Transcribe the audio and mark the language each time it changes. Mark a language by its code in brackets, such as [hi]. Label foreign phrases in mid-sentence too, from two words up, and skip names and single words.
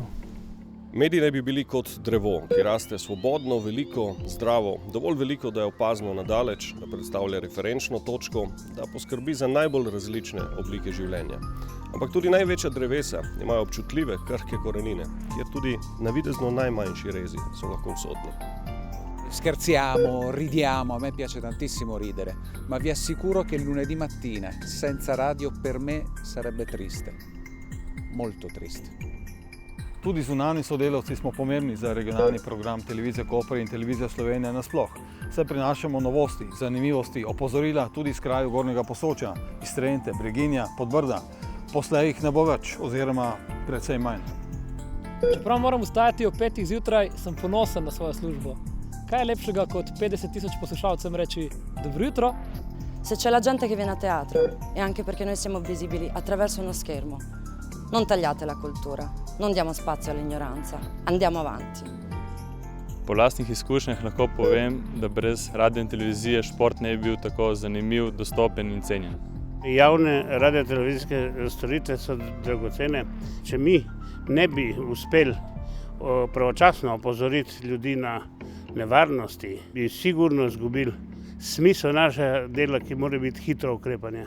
[sl] Mediji naj bi bili kot drevo, ki raste svobodno, veliko, zdravo, dovolj veliko, da je opazno nadaleč, da predstavlja referenčno točko, da poskrbi za najbolj različne oblike življenja. Ampak tudi največja drevesa imajo občutljive, krhke korenine, kjer tudi navidezno najmanjši rezi so lahko usodni. [it] Scherziamo, ridiamo, a me piace tantissimo ridere, ma vi assicuro che il lunedì mattina senza radio per me sarebbe triste, molto triste. [sl] Tudi zunanji sodelavci smo pomembni za regionalni program Televizije Koper in Televizija Slovenija nasploh. Saj prinašamo novosti, zanimivosti, opozorila tudi iz krajev Gornjega Posočja, iz Trente, Breginja, Podbrda. Poslej jih ne bo več, oziroma precej manj. Čeprav moram vstajati ob 5 zjutraj, sem ponosen na svojo službo. Kaj je lepšega kot 50.000 poslušalcem reči dobro jutro? [it] Se c'è la gente che viene a teatro, è anche perché noi siamo visibili attraverso uno schermo. Non tagliate la cultura, non diamo spazio all'ignoranza, andiamo avanti. [sl] Po lastnih izkušnjah lahko povem, da brez radio in televizije šport ne bi bil tako zanimiv, dostopen in cenjen. Javne radiotelevizijske storitve so dragocene. Če mi ne bi uspeli pravočasno opozoriti ljudi na nevarnosti, bi sigurno izgubili smisel našega dela, ki mora biti hitro ukrepanje.